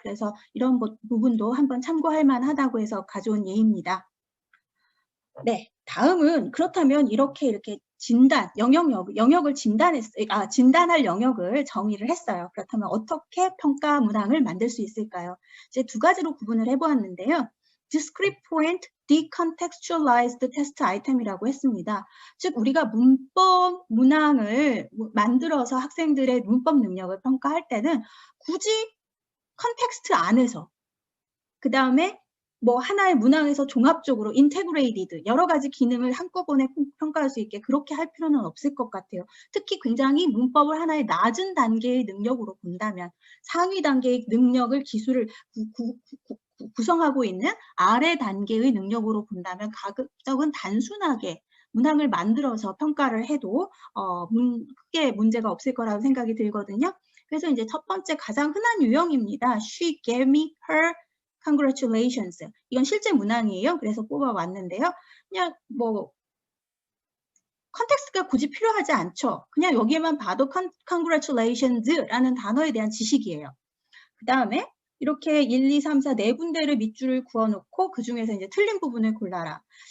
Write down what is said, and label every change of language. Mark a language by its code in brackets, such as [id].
[ko] 그래서 이런 부분도 한번 참고할 만하다고 해서 가져온 예입니다. 네, 다음은 그렇다면 이렇게 진단, 영역을 진단할 영역을 정의를 했어요. 그렇다면 어떻게 평가 문항을 만들 수 있을까요? 이제 두 가지로 구분을 해보았는데요. Discrete Point Decontextualized Test Item이라고 했습니다. 즉 우리가 문법 문항을 만들어서 학생들의 문법 능력을 평가할 때는 굳이 컨텍스트 안에서, 그 다음에 뭐 하나의 문항에서 종합적으로 인테그레이티드 여러 가지 기능을 한꺼번에 평가할 수 있게 그렇게 할 필요는 없을 것 같아요. 특히 굉장히 문법을 하나의 낮은 단계의 능력으로 본다면, 상위 단계의 능력을 기술을 구성하고 있는 아래 단계의 능력으로 본다면 가급적은 단순하게 문항을 만들어서 평가를 해도 크게 문제가 없을 거라고 생각이 들거든요. 그래서 이제 첫 번째 가장 흔한 유형입니다. [en] She gave me her congratulations. [ko] 이건 실제 문항이에요. 그래서 뽑아왔는데요. 그냥 뭐 컨텍스트가 굳이 필요하지 않죠. 그냥 여기에만 봐도 congratulations라는 단어에 대한 지식이에요. 그 다음에 이렇게 1, 2, 3, 4 네 군데를 밑줄을 그어놓고 그 중에서 이제 틀린 부분을 골라라.